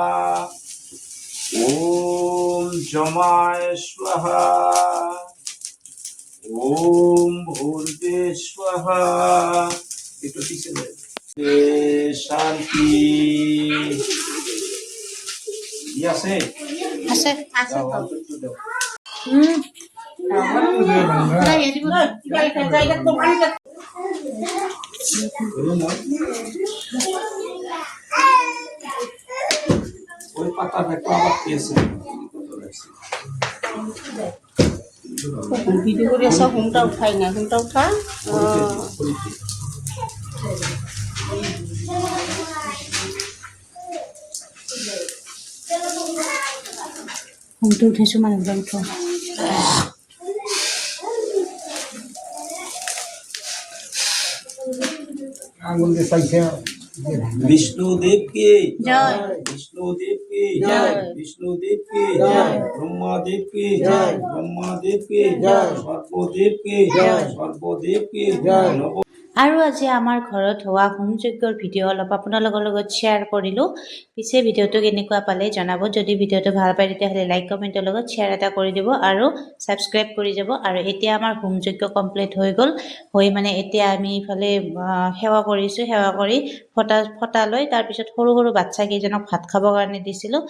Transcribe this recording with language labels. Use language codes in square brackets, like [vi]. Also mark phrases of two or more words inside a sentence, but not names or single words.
[sa] ओम जमाय स्वाहा ओम भूर्वे स्वाहा शांति আছে [bn] আছে ওই পাতা দেখো আবার কি আছে ভিডিও করে সব ঘুমটা উঠাই না, ঘুমটা উঠা [as] ঘুমটো উঠাইছো মানুহবিলাক উঠোৱা। [hi] विष्णुदेव की जय। विष्णुदेव की जय। विष्णुदेव की जय। ब्रह्मादेव की जय। ब्रह्मादेव की जय। सर्वदेव की जय। सर्वदेव की नव [as] আৰু আজি আমাৰ ঘৰত হোৱা হোম যজ্ঞৰ ভিডিঅ' অলপ আপোনালোকৰ লগত শ্বেয়াৰ কৰিলোঁ। পিছে ভিডিঅ'টো কেনেকুৱা পালে জনাব। যদি ভিডিঅ'টো ভাল পায় তেতিয়াহ'লে লাইক কমেণ্টৰ লগত শ্বেয়াৰ এটা কৰি দিব আৰু ছাবস্ক্ৰাইব কৰি যাব। আৰু এতিয়া আমাৰ হোম যজ্ঞ কমপ্লিট হৈ গ'ল। মানে এতিয়া আমি ইফালে সেৱা কৰিছোঁ, সেৱা কৰি ফটা লৈ তাৰপিছত সৰু সৰু বাচ্চা কেইজনক ভাত খাবৰ কাৰণে দিছিলোঁ।